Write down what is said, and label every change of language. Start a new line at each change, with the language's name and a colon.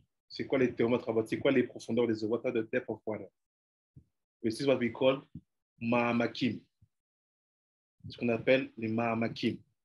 French: C'est quoi les Théomot Rabot? C'est quoi les profondeurs des eaux?
English: What are the depth of water? This is what we call Ma'amakim.
French: Ce qu'on appelle les Ma'amakim.